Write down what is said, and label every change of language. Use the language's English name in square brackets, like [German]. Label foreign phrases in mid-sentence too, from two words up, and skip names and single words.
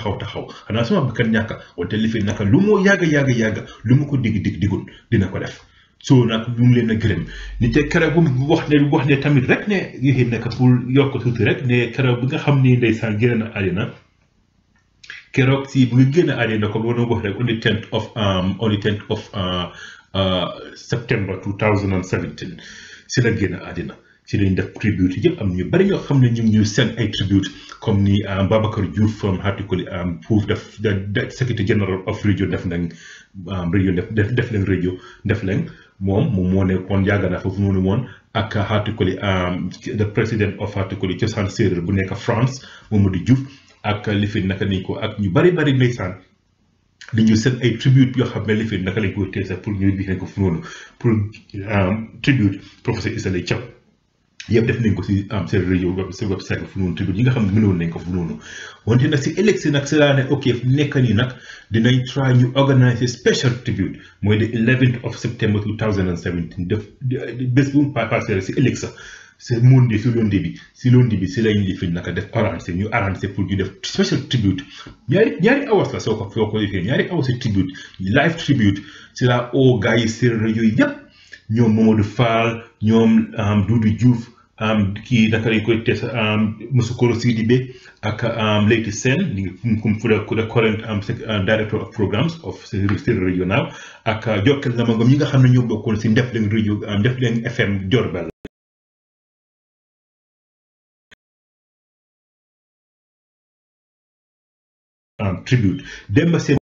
[Wolof] xanaa sama bakkan ñàkk wante lifin naka lu moo yàgga lu mu ko diggoon dina ko def so nag ñu ngi leen a gërëm ni te keroog bu mu wax ne tamit rek ne yéen nekk pour yokk tuuti rek ne keroog bi nga xam ni ndeysaan génn na àddina keroog si bu nga génn àddina comme loolu wax rek [English] on the 10th of September 2017 [Wolof] si la génn àddina si lañ def tribute yëpp am ñu bari ñoo xam ne ñu ngi ñu seen ay tribute comme ni Babacar Diouf from Hatikoli pour def [English] secretary general of radio [Wolof] def nañ radio def leen radio def leen moom moo nekkoon yàgg na foofu noonu woon ak Hatikoli [English] the president of Hatikoli [Wolof] cosaan séeréer bu nekk France Mamadou Diouf ak lifin naka ni ko ak ñu bari ndeysaan li ñu seen ay tribute yoo xam ne lifin naka lañ koy teesa pour ñu bi ko fu noonu pour tribute professeur Issa Laye Thiaw yëpp def nañ ko si seen radio seen website fu noonu tribute yi nga xam ne mënoon nañ ko fu noonu wante nag si élection nag si laa ne ok fu nekk nii nag dinañ try ñu organiser special tribute mooy [English] the 11th of September 2017 [Wolof] def bés bu mu passé si élection si lundi bi si lañ li fi naka def ñu arrangé pour ñu def [English] special tribute [Wolof] ñaari hours la soo ko defee ñaari hours si tribute live tribute si la o gars yi seen rajo yi yëpp ñoom Mamadou Fall ñoom Doudou Diouf kii naka lañ koy tes Moussoukoro Sidibé ak Leyti Sène ku [English] the current director of programs of Séeréer Radio now [Wolof] ak Jokal Namangom ñi nga xam ne ñoo bokkoon si Ndefleng Radio Ndefleng FM Diourbel tribute Demba Sène